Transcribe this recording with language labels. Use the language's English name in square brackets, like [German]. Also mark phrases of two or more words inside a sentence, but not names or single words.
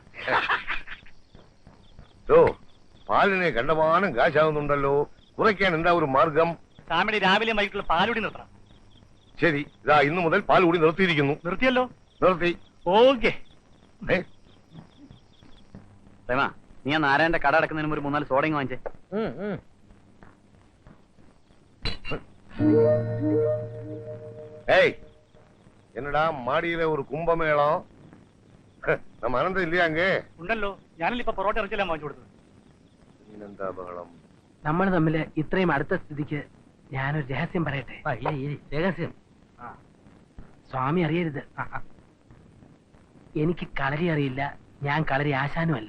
[Malayalam] ഓ പാലിന് കണ്ടമാനം കാശാവുന്നുണ്ടല്ലോ, കുറയ്ക്കാൻ എന്താ ഒരു മാർഗം? സ്വാമിയുടെ രാവിലെ വൈകിട്ടുള്ള പാലുടി നിർത്തണം. ശരി, ഇതാ ഇന്നു മുതൽ പാൽ കൂടി നിർത്തിയിരിക്കുന്നു. നിർത്തിയല്ലോ? നിർത്തി. ഓക്കെ. നീ ആ നാരായണന്റെ കട അടക്കുന്നതിന് ഒരു 3-4 സോഡയും വാങ്ങിച്ചേ. [Tamil] ஏய் என்னடா மாடியில ஒரு கும்பமேளம், நம்ம அனந்தம் இல்லையா அங்கே? [Malayalam] ഉണ്ടല്ലോ, ഞാനല്ലേ ഇപ്പൊ പൊറോട്ട ഇറച്ചിയെല്ലാം വാങ്ങിച്ചു കൊടുത്തത്. എന്താ ബഹളം? നമ്മൾ തമ്മിൽ ഇത്രയും അടുത്ത സ്ഥിതിക്ക് ഞാനൊരു രഹസ്യം പറയട്ടെ. രഹസ്യം സ്വാമി അറിയരുത്. എനിക്ക് കളരി അറിയില്ല, ഞാൻ കളരി ആശാനുമല്ല.